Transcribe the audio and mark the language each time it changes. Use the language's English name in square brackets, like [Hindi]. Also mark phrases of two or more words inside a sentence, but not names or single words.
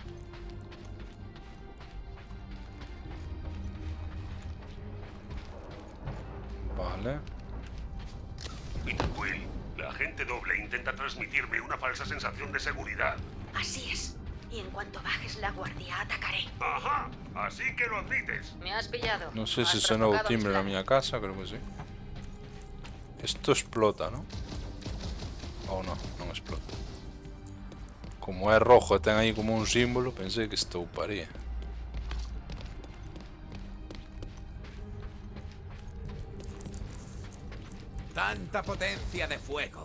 [Spanish] Vale. Peter Quill, la agente doble intenta transmitirme una falsa sensación de seguridad. Así es. Y en cuanto bajes la guardia, atacaré. Ajá, así que lo admites. Me has pillado. [Galician] Non sei se [Spanish] Has [Galician] sonou o [Spanish] provocado mis [Galician] timbre na [Spanish] planes. [Galician] miña casa, [Spanish] creo que sí. Esto explota, ¿no? [Galician] Ou non, non explota. Como é rojo e ten aí como un símbolo, pensei que estouparía. [Spanish] Tanta potencia de fuego.